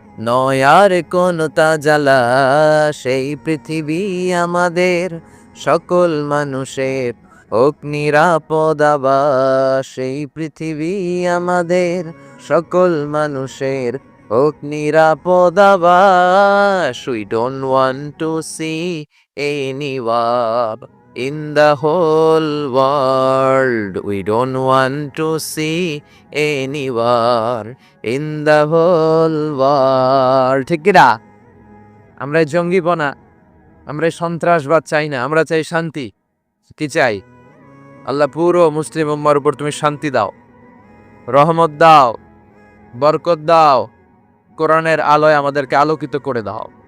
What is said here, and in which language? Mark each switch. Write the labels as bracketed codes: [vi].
[bn] নয় আর কোন তাজালা, সেই পৃথিবী আমাদের সকল মানুষের হোক নিরাপদ আবাস, সেই পৃথিবী আমাদের সকল মানুষের হোক নিরাপদ আবাস। [en] We don't want to see any war in the whole world. We don't want to see any war in the whole world. [bn] ঠিক কিনা? আমরা এই জঙ্গিপনা, আমরা এই সন্ত্রাসবাদ চাই না, আমরা চাই শান্তি। কি চাই? আল্লাহ পুরো মুসলিম উম্মার উপর তুমি শান্তি দাও, রহমত দাও, বরকত দাও, কোরআনের আলোয় আমাদেরকে আলোকিত করে দাও।